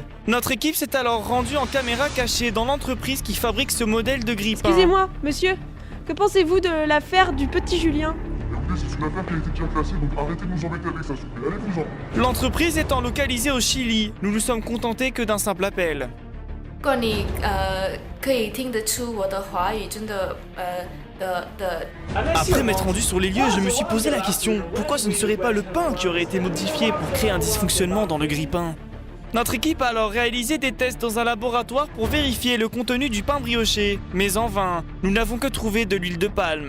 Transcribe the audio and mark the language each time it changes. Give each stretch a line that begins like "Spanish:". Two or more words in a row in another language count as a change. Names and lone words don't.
French: Notre équipe s'est alors rendue en caméra cachée dans l'entreprise qui fabrique ce modèle de grille-pain. Excusez-moi, monsieur, que pensez-vous de l'affaire du petit Julien? Écoutez, c'est une affaire qui a été déjà classée, donc arrêtez de nous embêter avec ça, s'il vous plaît. Allez-vous-en. L'entreprise étant localisée au Chili, nous nous sommes contentés que d'un simple appel.
Chinese: 如果你可以听得出我的华语真的
French: Après m'être rendu sur les lieux, je me suis posé la question, pourquoi ce ne serait pas le pain qui aurait été modifié pour créer un dysfonctionnement dans le grille-pain? Notre équipe a alors réalisé des tests dans un laboratoire pour vérifier le contenu du pain brioché, mais en vain, nous n'avons que trouvé de l'huile de palme.